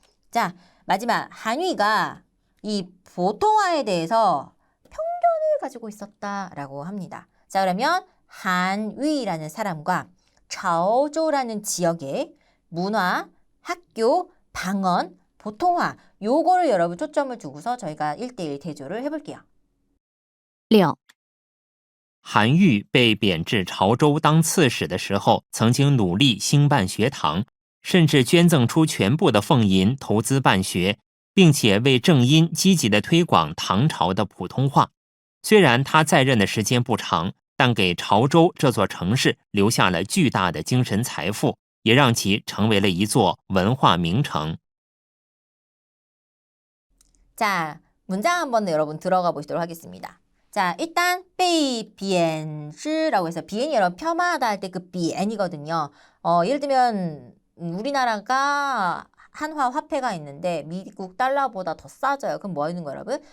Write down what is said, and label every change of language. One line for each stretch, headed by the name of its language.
Korean: 자, 마지막 한위가 이 보통화에 대해서 편견을 가지고 있었다라고 합니다. 자, 그러면 한위라는 사람과 자오조라는 지역의 문화, 학교, 방언, 보통화 요거를 여러분 초점을 두고서 저희가 1:1 대조를 해볼게요. 6.
Chinese: 韩愈被贬至潮州当刺史的时候，曾经努力兴办学堂，甚至捐赠出全部的俸银投资办学，并且为正音积极地推广唐朝的普通话。虽然他在任的时间不长，但给潮州这座城市留下了巨大的精神财富，也让其成为了一座文化名城。
Korean: 자, 문장 한번 여러분 들어가 보시도록 하겠습니다. 자, 일단 베이 비엔즈라고 해서 비엔이 여러분 폄하하다 할 때 그 비엔이거든요. 예를 들면 우리나라가 한화 화폐가 있는데 미국 달러보다 더 싸져요. 그럼 뭐 하는 거예요, 여러분?